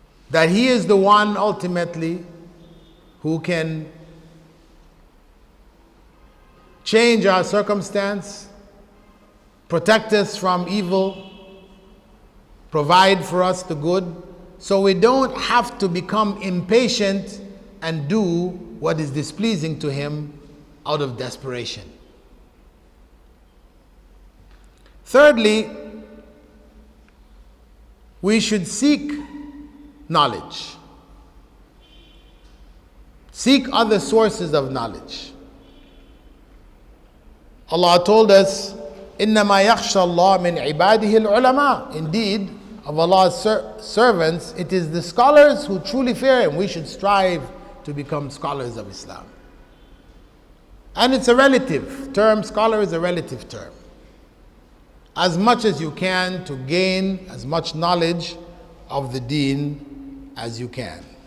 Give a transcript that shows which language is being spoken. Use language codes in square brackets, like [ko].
[en] That He is the one ultimately who can change our circumstance, protect us from evil, provide for us the good, so we don't have to become impatient and do what is displeasing to Him out of desperation. Thirdly, we should seek knowledge. Seek other sources of knowledge. Allah told us, [ar] إِنَّمَا يَخْشَى اللَّهَ مِنْ عِبَادِهِ الْعُلَمَاءِ. [en] Indeed, of Allah's servants, it is the scholars who truly fear Him. We should strive to become scholars of Islam. And it's a relative term. Scholar is a relative term. As much as you can to gain as much knowledge of the deen as you can.